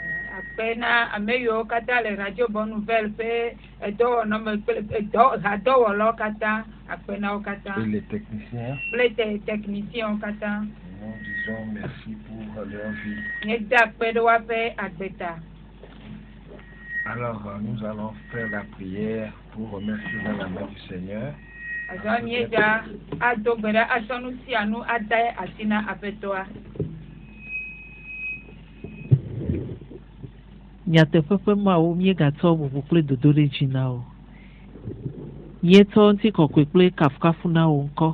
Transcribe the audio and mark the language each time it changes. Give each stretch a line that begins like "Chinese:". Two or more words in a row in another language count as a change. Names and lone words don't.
French: Et les techniciens. Nous disons merci pour leur vie. Alors, nous allons faire la prière pour remercier dans la main du Seigneur.
Ewe: Nyateƒeƒe mawo míegatsɔ bubu kple dodo ɖe dzi na wo. Míetsɔ ŋutikɔkɔe kple kafukafu na wo ŋkɔ.